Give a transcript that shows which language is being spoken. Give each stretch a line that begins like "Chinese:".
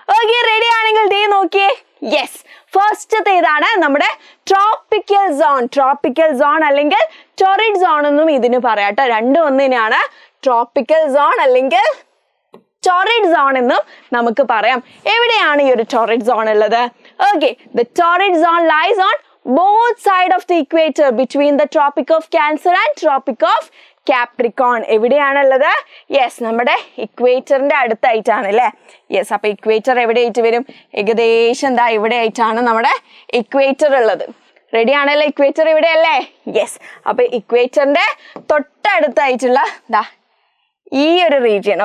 Malayalam: Okay, ready ആണെങ്കിൽ ദേ നോക്കിയേ. Yes, ഫസ്റ്റത്തെ ഇതാണ് നമ്മുടെ ട്രോപ്പിക്കൽ സോൺ. ട്രോപ്പിക്കൽ സോൺ അല്ലെങ്കിൽ ടോറിഡ് സോൺ എന്നും ഇതിന് പറയാട്ടോ. രണ്ടും ഒന്നിനാണ്. ട്രോപ്പിക്കൽ സോൺ അല്ലെങ്കിൽ ടോറിഡ് സോൺ എന്നും നമുക്ക് പറയാം. എവിടെയാണ് ഈ ഒരു ടോറിഡ് സോൺ ഉള്ളത്?
English: Okay, the torrid zone lies on both sides of the equator between the Tropic of Cancer and Tropic of Capricorn.
Malayalam: എവിടെയാണുള്ളത്? Yes, നമ്മുടെ ഇക്വേറ്ററിന്റെ അടുത്തായിട്ടാണ് അല്ലേ? യെസ്, അപ്പൊ ഇക്വേറ്റർ എവിടെയായിട്ട് വരും? ഏകദേശം എന്താ ഇവിടെ ആയിട്ടാണ് നമ്മുടെ ഇക്വേറ്റർ ഉള്ളത്. റെഡി ആണല്ലോ? ഇക്വേറ്റർ ഇവിടെ അല്ലേ? യെസ്, അപ്പൊ ഇക്വേറ്ററിന്റെ തൊട്ടടുത്തായിട്ടുള്ള ഈ ഒരു റീജിയൻ.